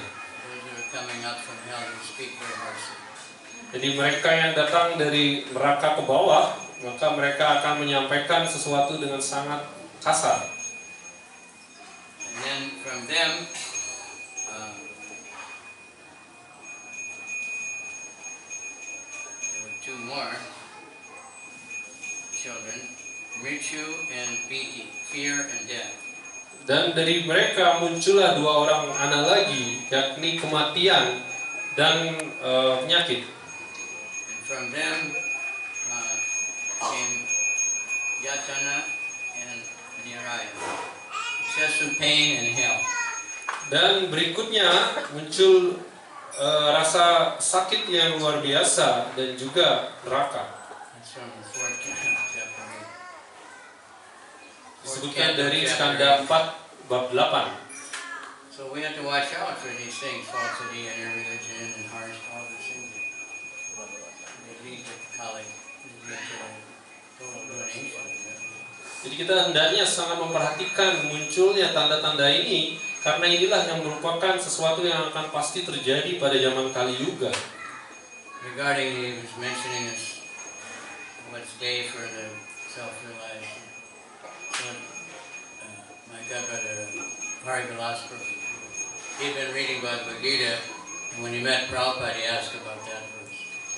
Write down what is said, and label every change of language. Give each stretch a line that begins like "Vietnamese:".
English: Those that are coming up from hell, they speak very harshly.
Indonesian: Jadi mereka yang datang dari neraka ke bawah, maka mereka akan menyampaikan sesuatu dengan sangat kasar.
English: And then from them, there were two more children, Mritu and Biti, fear and death.
Indonesian: Dan dari mereka muncullah dua orang anak lagi, yakni kematian dan penyakit.
English: From them came Yatana and Niraya, excessive pain and hell.
Indonesian: Dan berikutnya muncul rasa sakit yang luar biasa dan juga neraka.
English: That's from the fourth chapter.
Indonesian: Disebutkan dari Skanda 4 bab 8.
English: So we have to watch out for these things, falsity and irreligion and harsh, all these things. They lead to Kali, lead to total ruination.
Indonesian: Jadi kita hendaknya sangat memperhatikan munculnya tanda-tanda ini, karena inilah yang merupakan sesuatu yang akan pasti terjadi pada zaman Kali Yuga.
English: Regarding, he was mentioning this, what's day for the self-realized. So, my godbrother, Hari Vilas Prabhu, he'd been reading Bhagavad Gita, and when he met Prabhupada, he asked about that verse.